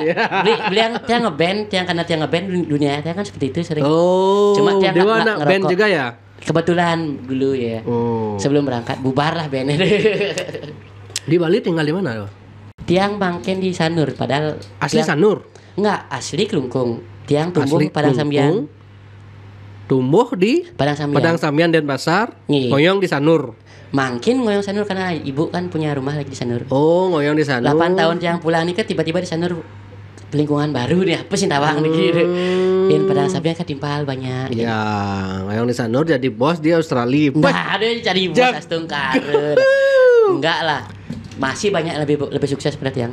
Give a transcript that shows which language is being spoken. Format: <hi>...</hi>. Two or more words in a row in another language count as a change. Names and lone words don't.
<id>Beli yang dia ngeband, karena dia ngeband dunia dia kan seperti itu sering. Oh. Cuma dia dia nggak anak band ngerokok. juga ya? Kebetulan dulu ya. Oh. Sebelum berangkat bubar lah bandnya. Di Bali tinggal di mana? Tiang bangken di Sanur padahal Asli Sanur. Enggak, asli Kelungkung. Tiang tumbuh Asli Padang Sambian. Kelungkung. Tumbuh di Padang Sambian. Padang Sambian Denpasar. Iya. Ngoyong di Sanur. Makin ngoyong Sanur karena ibu kan punya rumah lagi di Sanur. Oh, ngoyong di Sanur. 8 tahun tiang pulang nih kan tiba-tiba di Sanur lingkungan baru nih apa sih tawang nih gitu. Dan Padang Sambian kan timpal banyak. Ya, ngoyong di Sanur jadi bos di Australia. Nah, ada yang cari bos astungkar. Enggak lah. Masih banyak lebih sukses pada yang</id>